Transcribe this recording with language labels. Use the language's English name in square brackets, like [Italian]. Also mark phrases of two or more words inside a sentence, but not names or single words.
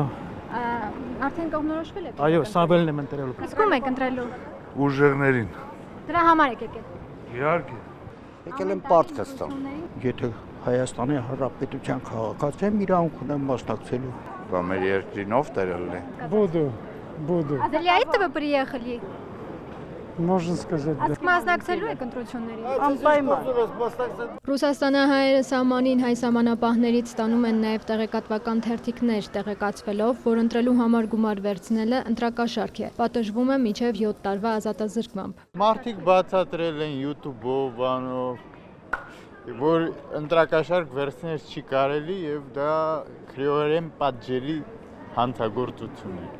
[Armenian] Արդեն կողմնորոշվել եք։ Այո, Սամվելն եմ ընտրելու։ Իսկ ում եք ընտրելու։ Ուժեղներին։ Դրա համար եք եկել։ Իհարկե։ Եկել եմ պարտք ստամ։ Եթե Հայաստանի Հանրապետության քաղաքացի եմ, իրավունք ունեմ մասնակցելու։ Դա մեր երկրին ով տերելն է։ [Russian] Буду. Для этого приехали։ Можно сказать, да. [Armenian] Իսկ մասնակցելու եք ընտրություններին։ Անպայման։ Ռուսաստանահայերը սահմանին հայ սահմանապահներից ստանում են նաև տեղեկատվական թերթիկներ, տեղեկացվելով, որ ընտրելու համար գումար վերցնելը ընտրակաշարք է, պատժվում է մինչև 7 տարվա ազատազրկմամբ։ Մարդիկ բացատրել են YouTube-ով, բանով, որ ընտրակաշարք վերցնել չի կարելի եւ դա քրեորեն պատժելի հանցագործություն է։